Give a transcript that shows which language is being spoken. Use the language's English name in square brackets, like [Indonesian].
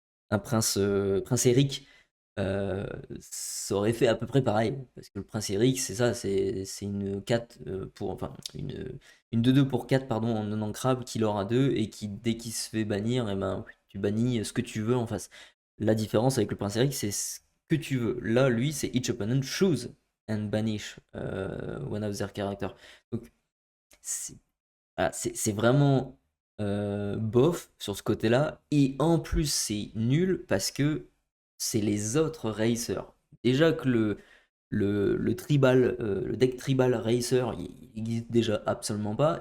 [French] Un prince Eric, ça aurait fait à peu près pareil. Parce que le prince Eric, c'est ça, c'est une 4 pour. Enfin, une 2-2 pour 4, pardon, en non crabe qui l'aura 2 et qui, dès qu'il se fait bannir, eh ben, tu bannis ce que tu veux en face. La différence avec le prince Eric, c'est ce que tu veux. Là, lui, c'est [English] each opponent choose and banish one of their characters. [French] Donc, c'est voilà, c'est vraiment bof sur ce côté-là. Et en plus, c'est nul parce que c'est les autres racers. Déjà que le tribal, le deck tribal racer, il existe déjà absolument pas.